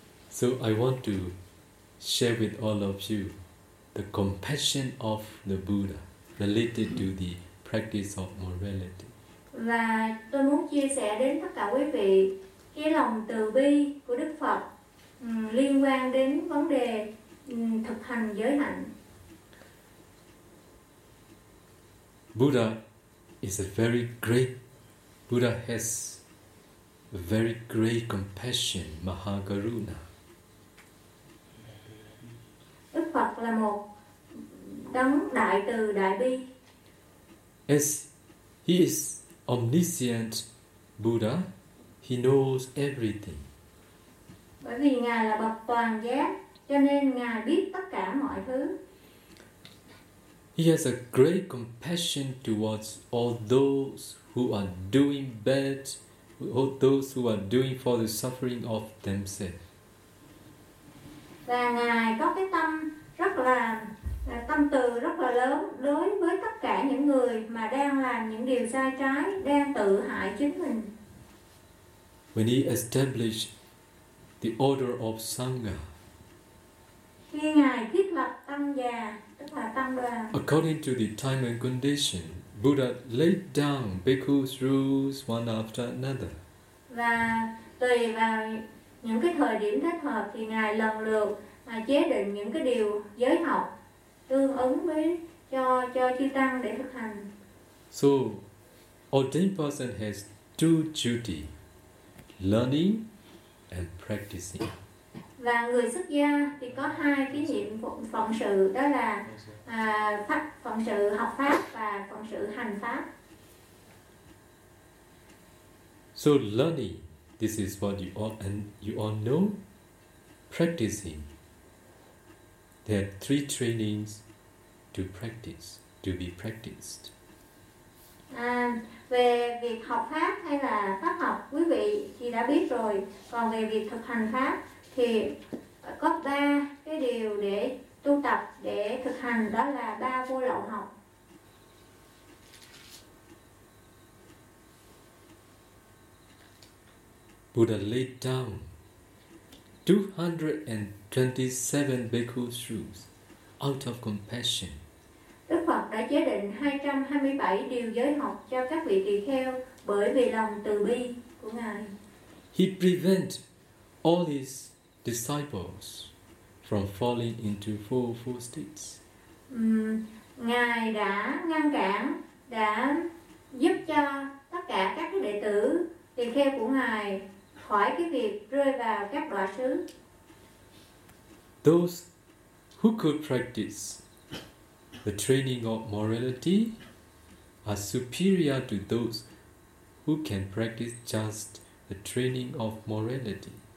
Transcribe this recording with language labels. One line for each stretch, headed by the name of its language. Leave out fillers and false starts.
English: So I want to share with all of you the compassion of the Buddha. related to the practice of morality.
Vietnamese: Và tôi muốn chia sẻ đến tất cả quý vị cái lòng từ bi của Đức Phật liên quan đến vấn đề thực hành giới hạnh.
English: Buddha is a very great. Buddha has very great compassion, Mahakaruna.
Vietnamese: Đức Phật là một đấng đại từ đại bi.
English: As he is omniscient Buddha, he knows everything.
Vietnamese: Bởi vì ngài là bậc toàn giác, cho nên ngài biết tất cả mọi thứ.
English: He has a great compassion towards all those who are doing bad, all those who are doing for the suffering of themselves.
Vietnamese: Và ngài có cái tâm rất là tâm từ rất là lớn đối với tất cả những người mà đang làm những điều sai trái, đang tự hại chính mình.
English: When he established the order of Sangha,
Vietnamese: khi ngài thiết lập tăng già, tức là tăng đoàn,
English: according to the time and condition, Buddha laid down bhikkhus rules one after another.
Vietnamese: Và tùy vào những cái thời điểm thích hợp thì ngài lần lượt mà chế định những cái điều giới học tương ứng với cho chư tăng để thực hành.
English: So, ordained person has two duty: learning and practicing.
Vietnamese: Và người xuất gia thì có hai cái nhiệm vụ phụng sự, đó là phụng sự học pháp và phụng sự hành pháp.
English: So learning, this is what you all and you all know. Practicing, there are three trainings to practice, to be practiced.
Vietnamese: Về việc học pháp hay là pháp học, quý vị thì đã biết rồi. Còn về việc thực hành pháp thì có ba cái điều để tu tập, để thực hành, đó là ba vô lậu học.
English: Buddha laid down 227 bhikkhus rules out of compassion.
Vietnamese: Đức Phật đã chế định 227 điều giới học cho các vị tỳ kheo bởi vì lòng từ bi của ngài.
English: He prevent all his disciples from falling into four states.
Vietnamese: Ngài đã ngăn cản, đã giúp cho tất cả các đệ tử tỳ kheo của ngài khỏi cái việc rơi vào các đọa xứ.
English: Those who could practice the training of morality are superior to those who can practice just the training of morality.